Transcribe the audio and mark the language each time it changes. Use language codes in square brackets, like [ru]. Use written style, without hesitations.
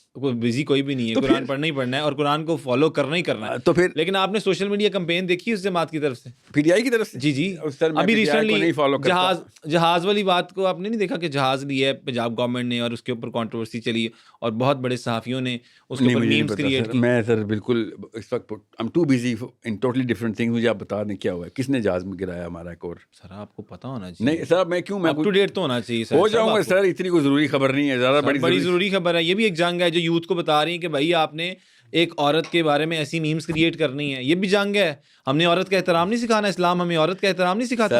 [ur] Busy کوئی بھی نہیں ہے, قرآن پڑھنا ہی پڑھنا ہے اور قرآن کو فالو کرنا ہی کرنا ہے. تو پھر لیکن آپ نے سوشل میڈیا کمپین دیکھی اس جماعت کی طرف سے, پی ٹی آئی کی طرف سے؟ جی جی ابھی ریسنٹلی جہاز والی بات کو آپ نے نہیں دیکھا کہ جہاز لیا ہے پنجاب گورنمنٹ نے اور اس کے اوپر کنٹروورسی چلی اور بہت بڑے صحافیوں نے اس کے اوپر میمز کریٹ کی. میں سر بالکل اس وقت [en] I'm too busy in totally different things. [ur] مجھے آپ بتا دیں کیا ہوا ہے, کس نے جہاز میں گرایا ہمارا ایک اور؟ سر آپ کو پتا ہونا چاہیے. نہیں سر میں کیوں, میں اپ ٹو ڈیٹ تو ہونا چاہیے سر. ہو جاؤں گا سر, اتنی کوئی ضروری خبر نہیں ہے, زیادہ بڑی ضروری خبر ہے. یہ بھی ایک جنگ ہے جو یوتھ کو بتا رہی ہے کہ بھائی آپ نے ایک عورت کے بارے میں ایسی میمز کریٹ کرنی ہے. یہ بھی جنگ ہے. ہم نے عورت کا احترام نہیں سکھانا, اسلام ہمیں عورت کا احترام نہیں سکھاتا.